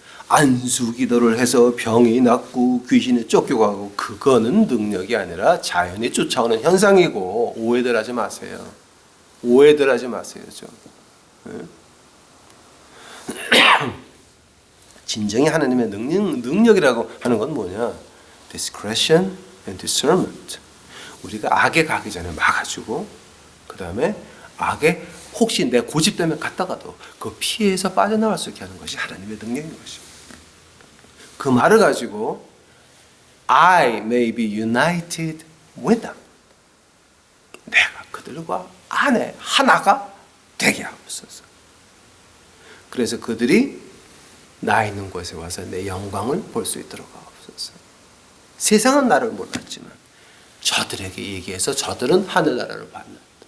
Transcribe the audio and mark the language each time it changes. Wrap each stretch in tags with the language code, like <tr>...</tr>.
<ko>안수 기도를 해서 병이 낫고 귀신이 쫓겨가고 그거는 능력이 아니라 자연이 쫓아오는 현상이고 오해들 하지 마세요. 오해들 하지 마세요. 진정히 하나님의 능력이라고 하는 건 뭐냐?</ko> <en>Discretion and discernment.</en> <ko>우리가 악에 가기 전에 막아주고 그 다음에 악에 혹시 내 고집 때문에 갔다가도 그 피해서 빠져나갈 수 있게 하는 것이 하나님의 능력인 것입니다. 그 말을 가지고</ko> <en>I may be united with them.</en> <ko>내가 그들과 안에 하나가 되게 하옵소서. 그래서 그들이 나 있는 곳에 와서 내 영광을 볼 수 있도록 하옵소서. 세상은 나를 몰랐지만 저들에게 얘기해서 저들은 하늘나라를 받는다.</ko>